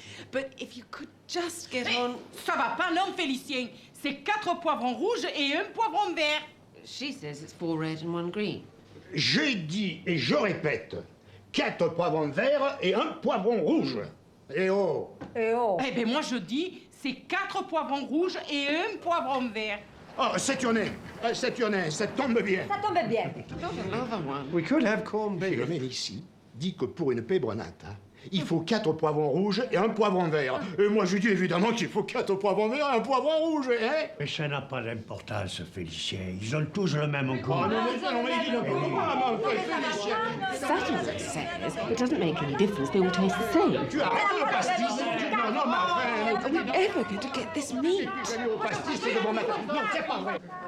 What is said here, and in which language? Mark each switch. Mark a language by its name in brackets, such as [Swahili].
[English] But if you could just get on... [French] Ça va pas, non, Félicien. C'est 4 poivrons rouges et 1 poivron vert. [English] She says it's 4 red and 1 green. [French] je dis et je répète, 4 poivrons verts et 1 poivron rouge. Eh oh! Eh oh! Eh ben moi je dis, c'est 4 poivrons rouges et 1 poivron vert. Oh, c'est honnête, ça tombe bien. Ça tombe bien. [English] Another one. We could have corned beef. [French] Le ici dit que pour une pebronata, il faut 4 poivrons rouges et 1 poivron vert. Et moi, je dis évidemment qu'il faut 4 poivrons verts et 1 poivron rouge, hein? Mais ça n'a pas d'importance, Félicien. Ils ont tous le même goût. Oh, non, mais dis donc, Félicien. [English] Saturday says it doesn't make any difference, they all taste the same. [French] Tu arrêtes le pastis. Non, non, mais enfin... [English] Are we ever going to get this meat? [French] Tu as mis au pastis de bon matin. Non, c'est pas vrai.